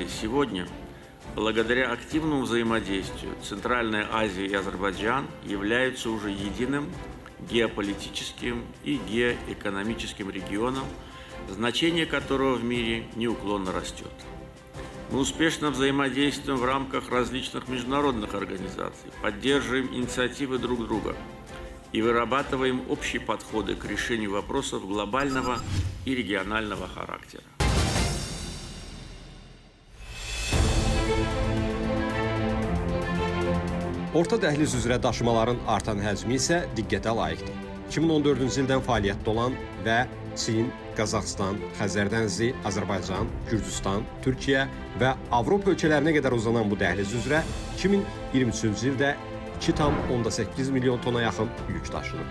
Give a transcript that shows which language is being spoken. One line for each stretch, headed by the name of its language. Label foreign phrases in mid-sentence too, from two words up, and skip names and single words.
Russian: сегодня, благодаря активному взаимодействию, Центральная Азия и Азербайджан являются уже единым геополитическим и геоэкономическим регионом, значение которого в мире неуклонно растет. Мы успешно взаимодействуем в рамках различных международных организаций, поддерживаем инициативы друг друга и вырабатываем общие подходы к решению вопросов глобального и регионального характера.
Azerbaijani: Orta dəhliz üzrə daşımaların artan həcmi isə diqqətə layiqdir. 2014-cü ildən fəaliyyətdə olan və Çin, Qazaxıstan, Xəzər dənizi, Azərbaycan, Gürcüstan, Türkiyə və Avropa ölkələrinə qədər uzanan bu dəhliz üzrə 2023-cü ildə 2,8 milyon tona yaxın yük daşınıb.